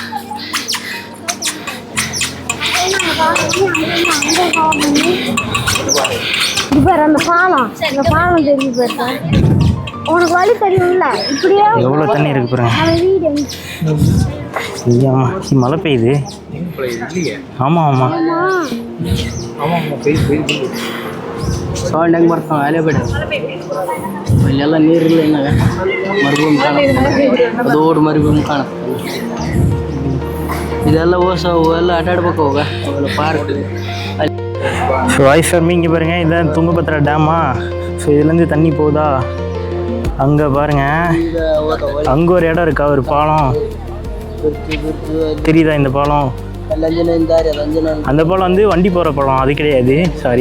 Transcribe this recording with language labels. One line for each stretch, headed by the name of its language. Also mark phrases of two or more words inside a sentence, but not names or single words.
Tamil: அந்த பாலம் தெரியும் பாரு, உனக்கு வழி தெரியும்ல. இப்படியே எவ்வளோ தண்ணி இருக்கு பாருங்க. மழை பெய்யுது. ஆமாம்
Kannada: ಹೆಂಗೆ ಬರ್ತಾವೆ ಅಲ್ಲೇ ಬೇಡ ಅಲ್ಲೆಲ್ಲ ನೀರಿಲ್ಲ ಇನ್ನಾಗ ಮರುಭೂಮಿ ಕಾಣುತ್ತೆ, ದೊಡ್ಡ ಮರುಭೂಮಿ ಕಾಣುತ್ತೆ. ಇದೆಲ್ಲ ಓಸ ಎಲ್ಲ ಆಟಾಡ್ಬೇಕು ಅವಾಗ ಅವೆಲ್ಲ ಪಾರ್ಕ್ ಅಲ್ಲಿ
Tamil: ஸோ ஐஃபர்மி இங்கே பாருங்கள் இதான் துங்கபத்ரா டேமா. ஸோ இதுலேருந்து தண்ணி போகுதா, அங்கே பாருங்கள் அங்கே ஒரு இடம் இருக்கா, ஒரு பாலம் தெரியுதா இந்த பாலம். அந்த பாலம் வந்து வண்டி போகிற பாலம் அது கிடையாது, சாரி.